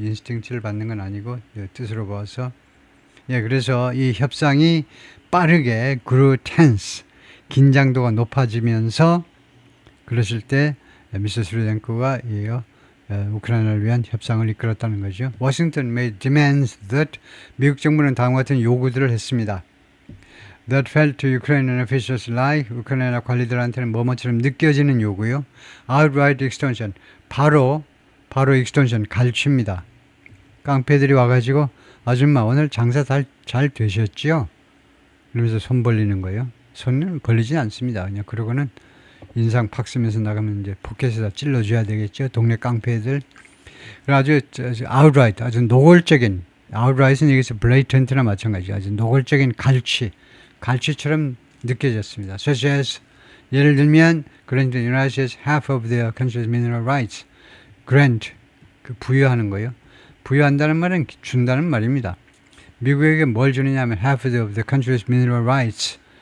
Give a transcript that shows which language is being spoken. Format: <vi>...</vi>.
<ko>인스팅트를 받는 건 아니고 뜻으로 봐서 그래서 이 협상이 빠르게</ko> <en>grew tense</en> <ko>긴장도가 높아지면서 그러실 때 미스 스루덴코가 우크라이나를 위한 협상을 이끌었다는 거죠.</ko> <en>Washington made demands that</en> <ko>미국 정부는 다음과 같은 요구들을 했습니다.</ko> <en>That felt to Ukrainian officials like</en> <ko>우크라이나 관리들한테는 뭐뭐처럼 느껴지는 요구요.</ko> <en>Outright extortion,</en> <ko>바로</ko> <en>extortion,</en> <ko>갈취입니다. 깡패들이 와가지고 아줌마 오늘 장사 잘 되셨지요? 그러면서 손 벌리는 거예요. 손은 벌리진 않습니다. 그냥 그러고는 인상 팍 쓰면서 나가면 이제 포켓에다 찔러줘야 되겠죠. 동네 깡패들. 아주 outright, 아주 노골적인, outright은 여기서 blatant나 마찬가지, 아주 노골적인 갈취처럼 느껴졌습니다.</ko> <en>Such as,</en> <ko>예를 들면,</ko> <en>granted the United States half of their country's mineral rights.</en> <ko>grant, 부여하는 거예요. 부여한다는 말은 준다는 말입니다. 미국에게 뭘 주느냐 하면</ko> <en>half of the country's mineral rights.</en>